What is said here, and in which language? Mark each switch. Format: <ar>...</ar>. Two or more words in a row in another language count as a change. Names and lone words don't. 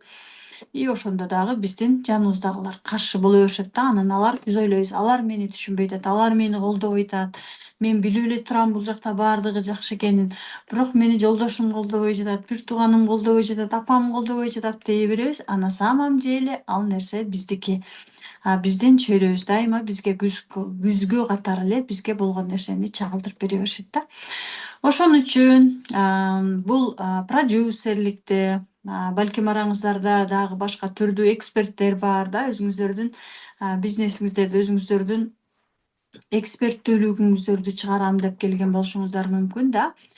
<ky>И ошондо дагы биздин жаныбыздагылар каршы боло беришет да. Анан биз ойлойбуз, алар мени түшүнбөй атат, алар мени колдобой атат. Мен билип эле турам бул жакта баардыгы жакшы экенин. Бирок мени жолдошум колдобой жатат, бир тууганым колдобой жатат, апам колдобой жатат дей беребиз.</ky> <ru>А на самом деле</ru> <ky>ал нерсе биздики. Биздин чөйрөбүз дайыма бизге күзгү катары эле бизге болгон нерсени чагылдырып бере беришет да. Ошон үчүн бул продюсерликте, балким араңыздарда дагы башка түрдүү эксперттер бар да, өзүңүздөрдүн бизнесиңиздерде өзүңүздөрдүн эксперттүүлүгүңүздөрдү чыгарам деп келген болушуңуздар мүмкүн да.</ky>